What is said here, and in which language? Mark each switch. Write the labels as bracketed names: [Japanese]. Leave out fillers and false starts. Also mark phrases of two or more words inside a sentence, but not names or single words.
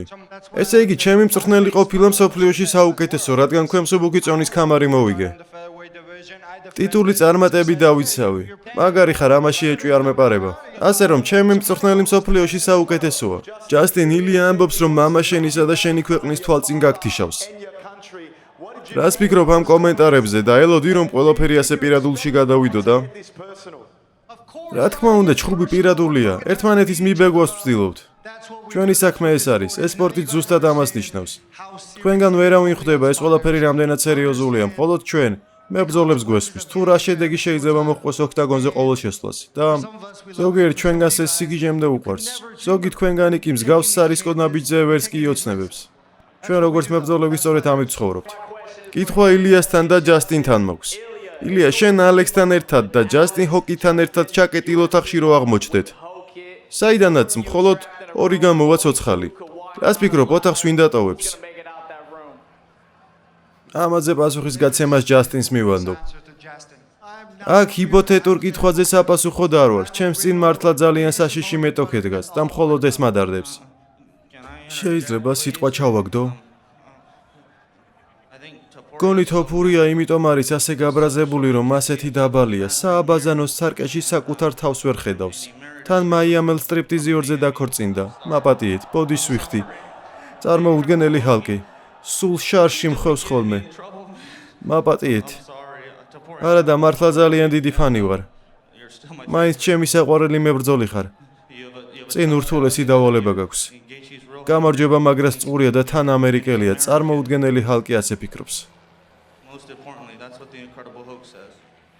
[Georgian] ესე იგი, ჩემი მწვრთნელი ყოფილა მსოფლიოში საუკეთესო, რადგან ქვემსუბუქი წონის ქამარი მოვიგე. ტიტული წარმატები დავიცავი. მაგარი ხარ, ამაში ეჭვი არ მეპარება. ასე რომ, ჩემი მწვრთნელი მსოფლიოში საუკეთესოა. ჯასტინ ილია ამბობს, რომ მამა შენისა და შენი ქვეყნის თვალწინ გაგთიშავს. [English] In your country, what did you [Georgian] რას ფიქრობ ამ კომენტარებზე და ელოდი რომ ყველაფერი ასე პირადულში გადავიდოდა? [English] make this personal? [Georgian] რა თქმა უნდა, ჩხუბი პირადულია. ერთმანეთის მიბეგვას ვცდილობთ. ჩვენი საქმე ეს არის. ეს სპორტი ზუსტად ამას ნიშნავს. თქვენგან ვერავინ ხვდება ეს ყველაფერი რამდენად სერიოზულია, მხოლოდ ჩვენ მებრძოლებს გვესმის. თუ რა შედეგი შეიძლება მოხდეს ოქტაგონზე ყოველ შესვლას და ზოგიერთ ჩვენგანს ეს სიგიჟემდე უყვარს. ზოგი თქვენგანი კი მსგავს სარისკო ნაბიჯზე ვერც კი იოცნებებს. ჩვენ როგორც მებრძოლები სწორედ ამით ცხოვრობთ. კითხვა ილიასთან და ჯასტინთან მაქვს. ილია, შენ ალექსთან ერთად და ჯასტინ ჰოკითან ერთად ჩაკეტილ ოთახში რო აღმოჩნდეთ. საიდანაც მხოლოდ ორი გამოვა ცოცხალი. რას ფიქრობ, ოთახს ვინ დატოვებს? [English] Make it out that room. [Georgian] ამაზე პასუხის გაცემას ჯასტინს მივანდობ. აქ ჰიპოთეტურ კითხვაზე საპასუხო არ ვარ. ჩემს წინ მართლა ძალიან საშიში მეტოქე დგას და მხოლოდ ეს მადარდებს. შეიძლება სიტყვა ჩავაგდო? [English] I think to [Georgian] გონი თოფურია, იმიტომ არის ასე გაბრაზებული, რომ ასეთი დაბალია. სააბაზანოს სარკეში საკუთარ თავს ვერ ხედავს. თან მაიამელ სტრიპტიზიორზე დაქორწინდა. მაპატიეთ, ბოდიშს ვიხდი. წარმოუდგენელი ჰალკი. სულ შარში მხევს ხოლმე. მაპატიეთ. [English] sorry to pour. [Georgian] არა და მართლა ძალიან დიდი ფანი ვარ. [English] You're still my. [Georgian] მაინც ჩემი საყვარელი მებრძოლი ხარ. [English] You have a [Georgian] წინ ურთულესი დავალება გაქვს. [English] Gaethje's real. [Georgian] გამარჯვება, მაგრას წყურია და თან ამერიკელია. წარმოუდგენელი ჰალკი ასე ფიქრობს. [English] Most importantly, that's what the Incredible Hulk says.